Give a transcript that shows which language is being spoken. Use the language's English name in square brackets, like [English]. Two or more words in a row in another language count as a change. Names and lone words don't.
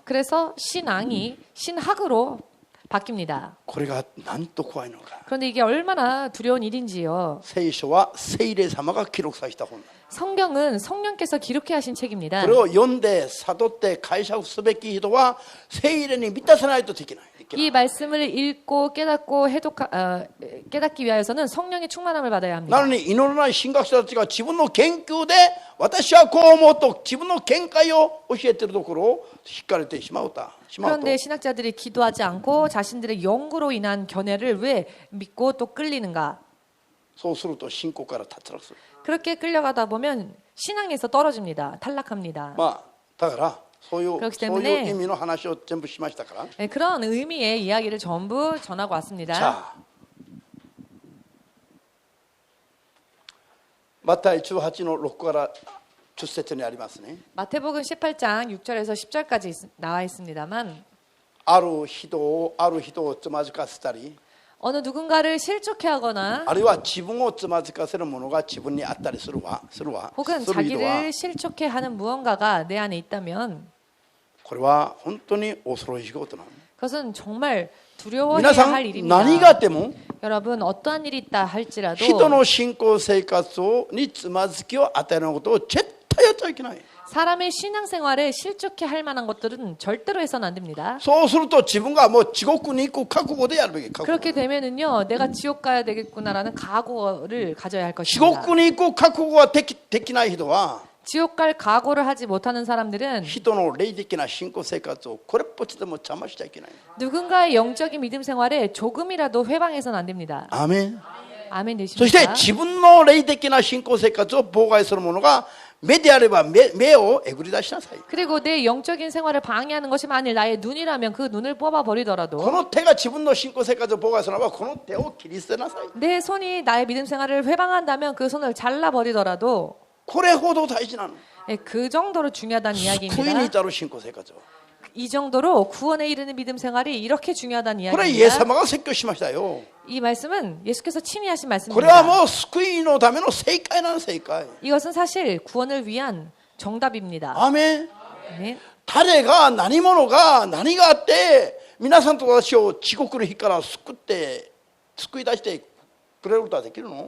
[Korean] 그래서 신앙이 신학으로 바뀝니다. [Japanese] これがなんと怖いのか。 [Korean] 그런데 이게 얼마나 두려운 일인지요. [Japanese] 聖書は聖霊様が記録された本だ。 [Korean] 성경은 성령께서 기록해 하신 책입니다. [Japanese] これを読んで悟って解釈すべき人は聖霊に満たさないとできない。 [Korean] 이 말씀을 읽고 깨닫고 깨닫기 위하여서는 성령의 충만함을 받아야 [Japanese] な [Korean] 합니다. [Japanese] のに祈らない神学者たちが自分の研究で私はこう思うと自分の見解を教えているところを引かれてしまうと [Korean] 그런데 신학자들이 기도하지 않고 자신들의 연구로 인한 견해를 왜 믿고 또 끌리는가? [Japanese] そうすると信仰から脱落する。 [Korean] 그렇게 끌려가다 보면 신앙에서 떨어집니다. 탈락합니다. [Japanese] まあだからそういう [Korean] 그렇기 [Japanese] そういう [Korean] 때문에 [Japanese] 意味の話を全部しましたから。 [Korean] 네, 그런 의미의 이야기를 전부 전하고 왔습니다. [Japanese] さあマタイ18の6から10節にありますね。 [Korean] 마태복음 18장 6절에서 10절까지 나와 있습니다만 [Japanese] ある人をつまずかせたり [Korean] 어느 누군가를 실족해 하거나 [Japanese] あるいは自分をつまずかせるものが自分にあったりするわ [Korean] 혹은 [Japanese] する人は [Korean] 자기를 실족해 하는 무언가가 내 안에 있다면 [Japanese] これは本当に恐ろしいことなの。 [Korean] 그것은 정말 두려워해야 [Japanese] 皆さ [Korean] 할 [Japanese] ん [Korean] 일입니다. [Japanese] 何があっても [Korean] 여러분 어떠한 일이 있다 할지라도 [Japanese] 人の信仰生活につまずきを与えることを絶対やっちゃいけない。 [Korean] 사람의 신앙생활에 실족해 할 만한 것들은 절대로 해서는 안 됩니다. [Japanese] そうすると自分がもう地獄に行く覚悟でやるべき。 [Korean] 그렇게 되면은요, 내가 지옥 가야 되겠구나라는 각오를 가져야 할 [Japanese] 地 [Korean] 것입니다. [Japanese] 獄に行く覚悟ができない人は [Korean] 지옥 갈 각오를 하지 못하는 사람들은 [Japanese] 人の霊的な信仰生活をこれっぽっちでも邪魔しちゃいけない。 [Korean] 누군가의 영적인 믿음 생활에 조금이라도 회방해서는 안 됩니다. [Japanese] アーメン。 [Korean] 아멘 [Japanese] そして [Korean] 되십니까? [Japanese] 自分の霊的な信仰生活を妨害するものが目であれば目をえぐり出しなさい。 [Korean] 그리고 내 영적인 생활을 방해하는 것이 만일 나의 눈이라면 그 눈을 뽑아 [Japanese] こ [Korean] 버리더라도 [Japanese] の手が自分の信仰生活を妨害するならばこの手を切り捨てなさい。 [Korean] 내 손이 나의 믿음 생활을 회방한다면 그 손을 잘라 버리더라도 [Japanese] これほど大事なの。 [Korean] 그 정도로 중요하다는 [Japanese] 救いに [Korean] 이야기입니다. [Japanese] 至る信仰生活を。 [Korean] 이 정도로 구원에 이르는 믿음 생활이 이렇게 중요하다는 [Japanese] これイエス [Korean] 이야기입니다. [Japanese] 様が説教しましたよ。 [Korean] 이 말씀은 예수께서 친히 하신 [Japanese] これは [Korean] 말씀입니다. [Japanese] もう救いのための正解なの正解。 [Korean] 이것은 사실 구원을 위한 정답입니다. [Japanese] アーメン。 [Korean] 네. [Japanese] 誰が何者が何があって皆さんと私を地獄の火から救い出してくれることはできるの？